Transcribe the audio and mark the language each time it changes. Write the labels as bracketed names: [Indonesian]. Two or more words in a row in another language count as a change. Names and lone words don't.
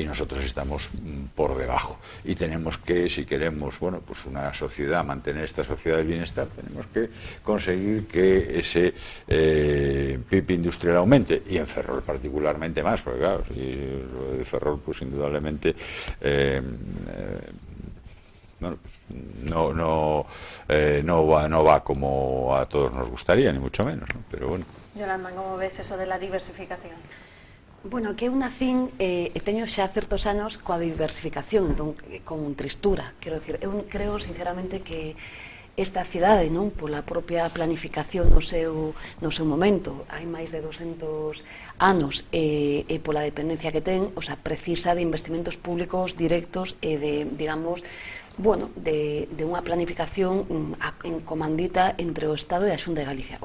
[Spanish] nosotros estamos por debajo, y tenemos que, si queremos, bueno, pues una sociedad, mantener esta sociedad del bienestar, tenemos que conseguir que ese PIB industrial aumente, y en Ferrol particularmente más, porque claro, si lo de Ferrol pues indudablemente bueno, pues no va como a todos nos gustaría, ni mucho menos, ¿no? Pero bueno. Yolanda, ¿cómo ves eso de la diversificación? [Galician] Bueno, que eu nacín teño xa certos anos coa diversificación, entón, con tristura, quero dicir, eu creo sinceramente que esta cidade, non, pola propia planificación no seu momento, hai máis de 200 anos e pola dependencia que ten, [Spanish] o sea, [Galician] precisa de investimentos públicos directos e de, digamos, bueno, de unha planificación en comandita entre o Estado e a Xunta de Galicia.